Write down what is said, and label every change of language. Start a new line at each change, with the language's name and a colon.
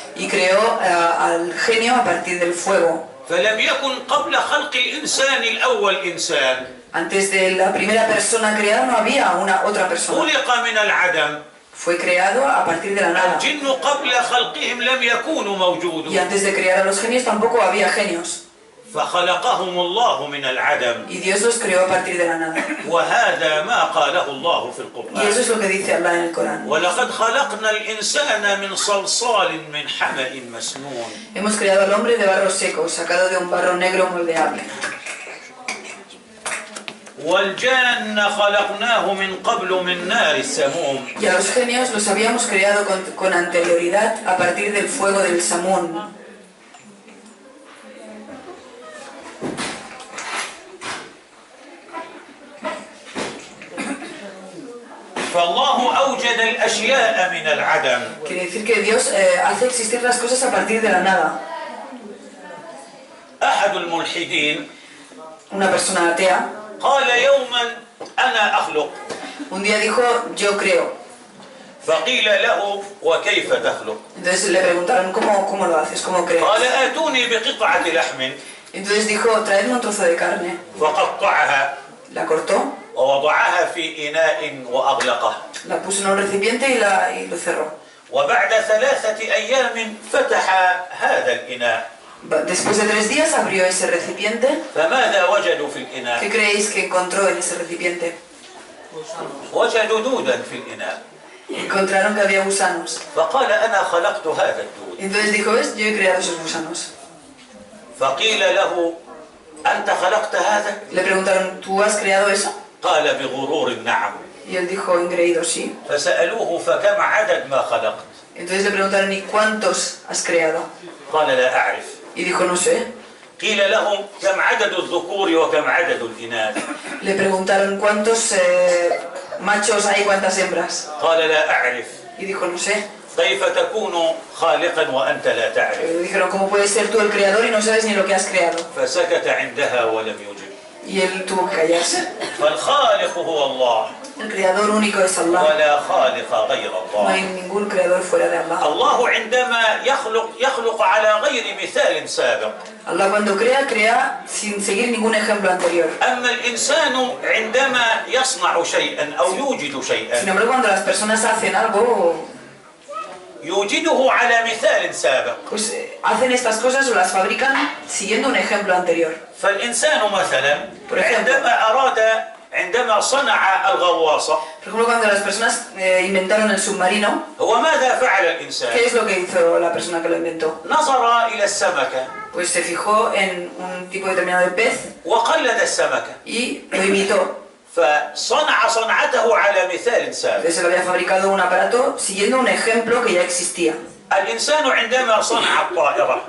Spanish: Y creó al genio a partir del fuego.
Arabic: فلم يكن قبل خلق الإنسان الأول إنسان.
Spanish: Antes de la primera persona creada no había otra persona.
Arabic: خلق من العدم.
Spanish: Fue creado a partir de la nada.
Arabic: الجن قبل خلقهم لم يكونوا
Spanish: Y
Arabic: موجودون.
Spanish: antes de crear a los genios tampoco había genios.
Arabic: فخلقهم الله من العدم.
Spanish: Y Dios los creó a partir de la nada.
Arabic: وهذا ما قاله الله في القرآن.
Spanish: es lo que dice Allah en el Corán.
Arabic: ولقد خلقنا الإنسان من صلصال من حمأ مسنون.
Spanish: Hemos creado al hombre de barro seco, sacado de un barro negro moldeable.
Arabic: والجان خلقناه من قبل من نار السموم.
Spanish: Y a los genios los habíamos creado con anterioridad a partir del fuego del Samún.
Arabic: فالله أوجد الأشياء من العدم.
Spanish: Quiere decir que Dios hace existir las cosas a partir de la nada.
Arabic: أحد الملحدين
Spanish: Una persona atea
Arabic: قال يوما أنا أخلق.
Spanish: un día dijo: yo creo.
Arabic: فقيل له وكيف تخلق؟
Spanish: Entonces le preguntaron: ¿cómo lo haces? ¿Cómo crees?
Arabic: قال آتوني بقطعة لحم.
Spanish: Entonces dijo: traedme un trozo de carne.
Arabic: فقطعها
Spanish: La cortó,
Arabic: ووضعها في إناء وأغلقه.
Spanish: la puso en un recipiente y lo cerró.
Arabic: وبعد 3 أيام فتح هذا الإناء.
Spanish: Después de 3 días abrió ese recipiente.
Arabic: فماذا وجدوا في
Spanish: ¿Qué
Arabic: الإناء؟
Spanish: creéis que encontró en ese recipiente?
Arabic: وجدوا دودا في الإناء.
Spanish: Encontraron que había gusanos.
Arabic: فقال أنا خلقت هذا الدود.
Spanish: Entonces dijo: ¿ves? Yo he creado esos gusanos.
Arabic: فقيل له أنت خلقت هذا؟
Spanish: Le preguntaron: ¿tú has creado eso?
Arabic: قال بغرور نعم.
Spanish: Y él dijo engreído: sí.
Arabic: فسألوه فكم عدد ما خلقت؟
Spanish: Entonces le preguntaron, ¿y cuántos has creado?
Arabic: قال لا أعرف.
Spanish: Y dijo, no sé.
Arabic: قيل له كم عدد الذكور وكم عدد الإناث؟
Spanish: Le preguntaron, ¿cuántos machos hay y cuántas hembras?
Arabic: قال لا أعرف.
Spanish: Y dijo, no sé.
Arabic: كيف تكون خالقا وأنت لا تعرف؟
Spanish: Le dijeron, ¿cómo puedes ser tú el creador y no sabes ni lo que has creado?
Arabic: فسكت عندها ولم يجب.
Spanish: Y él tuvo que callarse.
Arabic: فالخالق هو الله
Spanish: El creador único es Allah.
Arabic: ولا خالق غير
Spanish: No hay
Arabic: الله.
Spanish: ningún creador fuera de Allah.
Arabic: الله عندما يخلق على غير مثال سابق.
Spanish: Allah cuando crea, crea sin seguir ningún ejemplo anterior.
Arabic: أما الإنسان عندما يصنع شيئا أو يوجد شيئا
Spanish: Sin embargo, cuando las personas hacen algo,
Arabic: يوجده على مثال سابق.
Spanish: pues hacen estas cosas o las fabrican siguiendo un ejemplo anterior.
Arabic: فالإنسان مثلا
Spanish: Por ejemplo.
Arabic: عندما صنع الغواصة
Spanish: Por ejemplo, cuando las personas inventaron el submarino,
Arabic: هو ماذا فعل الإنسان؟
Spanish: ¿qué es lo que hizo la persona que lo inventó?
Arabic: نظر إلى السمكة
Spanish: Pues se fijó en un tipo determinado de pez
Arabic: وقلد السمكة
Spanish: y lo imitó.
Arabic: فصنع صنعته على مثال سابق.
Spanish: Entonces se le había fabricado un aparato siguiendo un ejemplo que ya existía.
Arabic: الإنسان عندما صنع الطائرة